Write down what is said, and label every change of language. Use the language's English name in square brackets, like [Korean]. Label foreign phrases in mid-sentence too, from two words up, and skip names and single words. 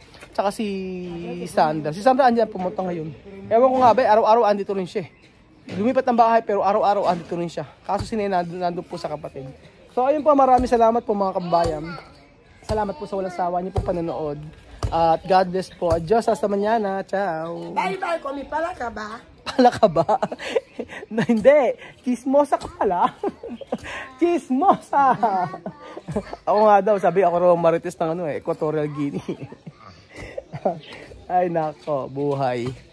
[Filipino] Tsaka si Sandra. Si Sandra andyan pumunta ngayon. Ewan ko nga ba, araw-araw andito rin siya. Lumipat ng bahay pero araw-araw andito rin siya. Kaso si Nena nandun po sa kapatid. So ayun po, maraming salamat po mga kabayan. Salamat po sa walang sawa niyo po panonood. At [English] God bless [Filipino] po. [Spanish] Adios, hasta mañana. Ciao. [Filipino] Bye-bye, kumi pala ka ba? Pala ka ba? Na, hindi. Chismosa ka pala. Chismosa. Ako nga daw, sabi ako raw marites ng Equatorial Guinea. Ay nako, buhay.